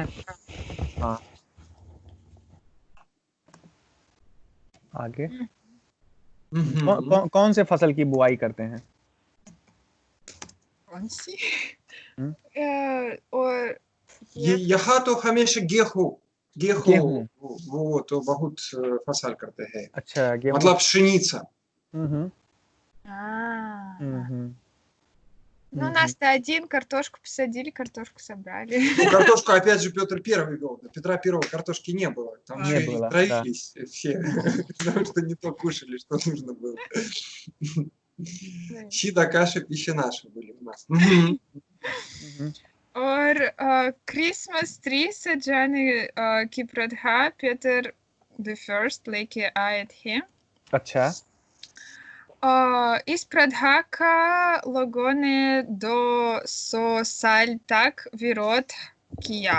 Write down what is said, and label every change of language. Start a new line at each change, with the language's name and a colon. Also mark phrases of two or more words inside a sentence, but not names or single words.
Hindi: हाँ, आगे कौन से फसल की बुआई करते हैं? कौन सी? और यहाँ तो हमेशा गेहूं वो तो बहुत फसल करते हैं। अच्छा, गेहूं, मतलब пшеница.
Russian: Ну, у нас-то один, картошку посадили, картошку собрали. Ну, картошку, опять же, Петр Первый вел. Петра Первого картошки не было. Там же и травились все, потому что не то кушали, что нужно было. Щи да каши, пища наша были у нас.
Hindi: और क्रिसमस ट्री सजाने की प्रथा पीटर द फर्स्ट लेके आए थे। अच्छा। इस प्रथा का लोगों ने 200 साल तक विरोध किया।